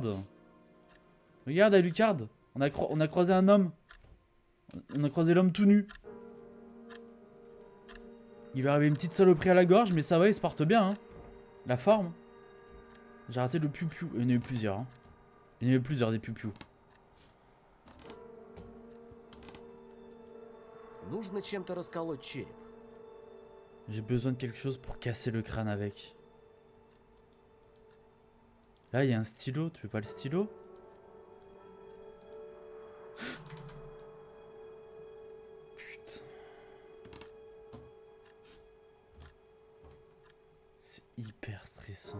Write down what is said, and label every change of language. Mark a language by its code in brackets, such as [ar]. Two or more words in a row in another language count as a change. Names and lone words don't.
[fr] Regarde à Lucard, on a croisé un homme. On a croisé l'homme tout nu. Il lui avait une petite saloperie à la gorge, mais ça va, il se porte bien. Hein. La forme. J'ai raté le piou-piou. Il y en a eu plusieurs. Hein. Il y en a eu plusieurs des piou-piou. [ru] Нужно чем-то расколоть череп. [fr] J'ai besoin de quelque chose pour casser le crâne avec. Là, il y a un stylo. Tu veux pas le stylo? Putain. C'est hyper stressant.